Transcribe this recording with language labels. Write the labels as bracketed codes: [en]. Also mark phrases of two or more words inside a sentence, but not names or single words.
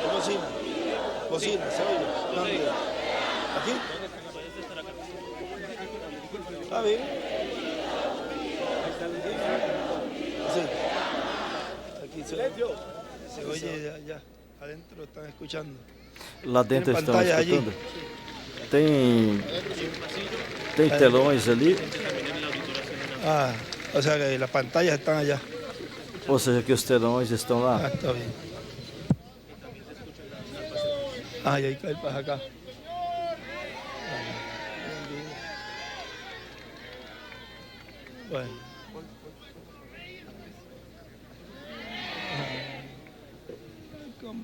[es] bocina. Bocina, ¿se oye? ¿Dónde? ¿Aquí? ¿Está bien? Sí. Aquí se oye allá. Adentro están escuchando. [pt] Lá dentro Tem estão [es] pantalla allí. [pt] escutando? Tem telões ali, [es] Ah, o sea que las pantallas están allá. [pt] ou seja, que os telões estão Ah, lá. [es] está bien. Ah, y hay carpas acá. Bueno. ¿Cómo?